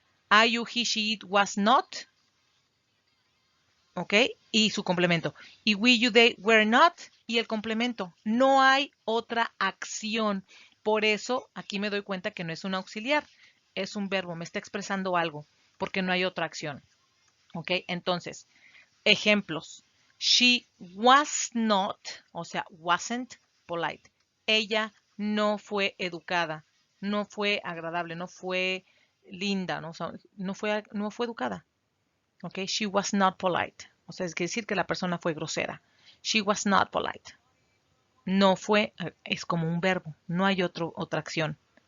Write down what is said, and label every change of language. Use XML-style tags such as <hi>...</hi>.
<en>I, you, he, she, it, was not. ¿Ok?</en> <es>Y su complemento.</es> <en>Y we, you, they, were not.</en> <es>Y el complemento. No hay otra acción. Por eso aquí me doy cuenta que no es un auxiliar. es un verbo, me está expresando algo, porque no hay otra acción. ¿Ok? Entonces, ejemplos.</es> <en>She was not,</en> <es>o sea,</es> <en>wasn't polite.</en> <es>Ella no fue educada, no fue agradable, no fue linda, ¿no? O sea, no fue educada. ¿Ok?</es> <en>She was not polite.</en> <es>O sea, es decir que la persona fue grosera.</es> <en>She was not polite.</en> <es>No fue, es como un verbo, no hay otra acción.</es>